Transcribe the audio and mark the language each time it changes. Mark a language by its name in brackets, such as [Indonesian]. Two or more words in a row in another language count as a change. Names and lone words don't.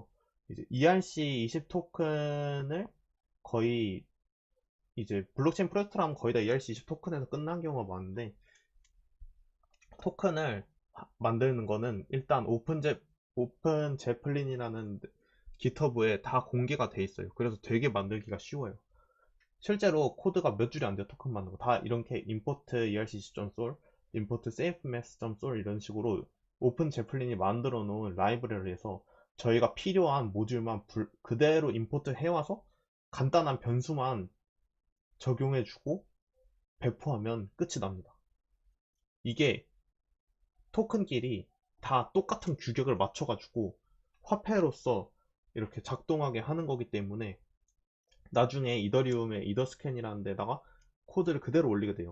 [Korean] 이제 ERC20 토큰을 거의 이제 블록체인 프로젝트라면 거의 다 ERC20 토큰에서 끝난 경우가 많은데, 토큰을 만드는 거는 일단 오픈 제플린이라는 깃허브에 다 공개가 돼 있어요. 그래서 되게 만들기가 쉬워요. 실제로 코드가 몇 줄이 안 돼요. 토큰 만드는 거 다 이렇게 [English] import ercc.sol, import safemass.sol [Korean] 이런 식으로 오픈 제플린이 만들어 놓은 라이브러리에서 저희가 필요한 모듈만 그대로 임포트 해와서 간단한 변수만 적용해주고 배포하면 끝이 납니다. 이게 토큰끼리 다 똑같은 규격을 맞춰가지고 화폐로서 이렇게 작동하게 하는 거기 때문에 나중에 이더리움의 이더스캔이라는 데다가 코드를 그대로 올리게 돼요.